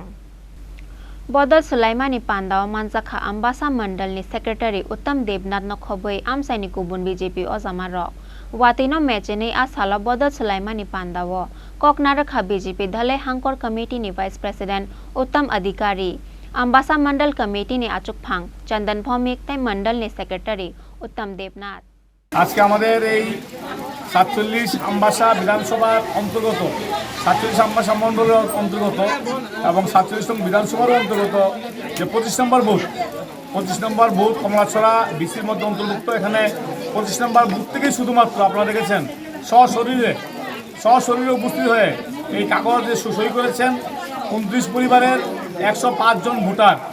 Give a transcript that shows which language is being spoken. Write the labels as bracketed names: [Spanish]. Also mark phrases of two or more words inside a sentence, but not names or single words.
[Kok Borok] Bodol Sulaimani Pandao Manjakha Ambassa Mandal ni Secretary Uttam Devnath no khoboi Amchai ni kubun BJP Ojamarok. Watino mechene asala Bodol Sulaimani Pandao Koknarakha BJP Dhalai Hangkor Committee ni [English] Vice President [Kok Borok] Uttam Adhikari Ambassa Mandal Committee ni Achuk Phang Chandan Bhomik tai Mandal ni Secretary Uttam Devnath. [Bangla] আজকে আমাদের এই ৪৭ আম্বাসা বিধানসভার অন্তর্গত ৪৭ আম্বাসা মণ্ডলের অন্তর্গত এবং ৪৭ নং বিধানসভার অন্তর্গত যে ২৫ নম্বর বুথ কমলাছড়া বিসির মধ্যে অন্তর্ভুক্ত। এখানে ২৫ নম্বর বুথ থেকেই শুধুমাত্র আপনারা দেখেছেন সশরীরে উপস্থিত হয়ে এই কাগজে সই করেছেন ২৯ পরিবারের ১০৫ জন ভোটার।